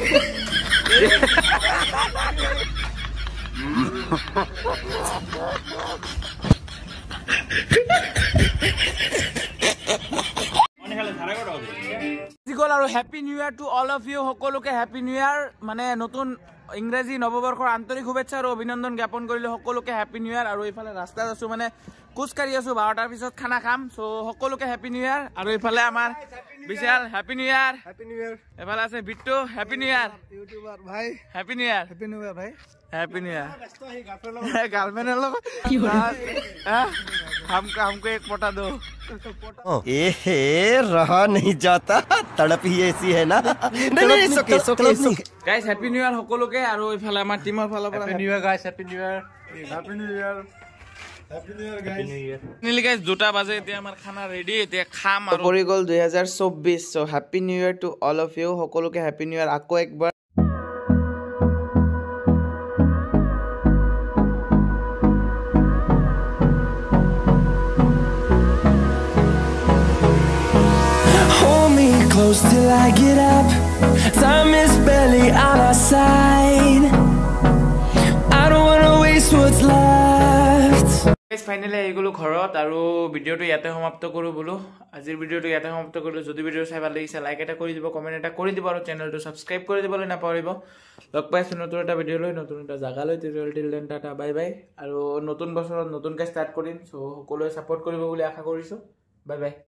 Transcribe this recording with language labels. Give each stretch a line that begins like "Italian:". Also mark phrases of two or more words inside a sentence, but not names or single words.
Assamese: আৰু
English: Happy New Year to all of you
Assamese: সকলোকে
English: Happy New Year
Assamese: মানে নতুন ইংৰাজী নৱবৰ্ষৰ আন্তৰিক শুভেচ্ছা আৰু অভিনন্দন জ্ঞাপন কৰিলোঁ সকলোকে
English: Happy New Year
Assamese: আৰু এইফালে ৰাস্তাত আছোঁ মানে খোজকাঢ়ি আছোঁ 12টাৰ পিছত খানা খাম চ' সকলোকে
English: Happy New Year
Assamese: আৰু এইফালে আমাৰ বিশাল
English: Happy New Year
Assamese: এইফালে আছে বিট্টু
English: Happy New Year
Assamese: ইউটিউবাৰ ভাই
English: Happy New Year
Assamese: ভাই
English: Happy New Year
Hindi: गर्लफ्रेंड लोग हमको एक पोटा दो रहा नहीं जाता तड़प ही ऐसी है ना
English: Guys Happy New Year
Assamese: সকলোকে আৰু ইফালে আমাৰ টিমৰ ফালৰ পৰা
English: Happy New Year
Assamese: गाइस
English: Happy New Year guys Happy New Year Happy New Year Happy New Year guys
Assamese: নিলি গাইস 2টা বাজে এতিয়া আমাৰ খানা ৰেডি এতিয়া খাম আৰু কৰি গল 2024 সো
English: Happy New Year to all of you
Assamese: সকলোকে
English: Happy New Year
Assamese: আকৌ একবাৰ
English: Till I get up, time is barely on our side. I don't wanna waste what's left. Guys, finally I go
Assamese: ঘৰত আৰু ভিডিওটো ইয়াতে সমাপ্ত কৰো বলো আজিৰ ভিডিওটো ইয়াতে সমাপ্ত কৰিলো যদি ভিডিও চাই ভাল লাগিছে লাইক এটা কৰি দিব কমেন্ট এটা কৰি দিব আৰু চেনেলটো সাবস্ক্ৰাইব কৰি দিবলৈ নাপাহৰিব লগ পাইছো নতুন এটা ভিডিও লৈ নতুন এটা জাগা লৈ
English: till then tata bye bye
Assamese: আৰু নতুন বছৰত নতুনকৈ ষ্টাৰ্ট কৰিম সো সকলোৱে সাপোৰ্ট কৰিব বুলি আশা কৰিছো
English: bye bye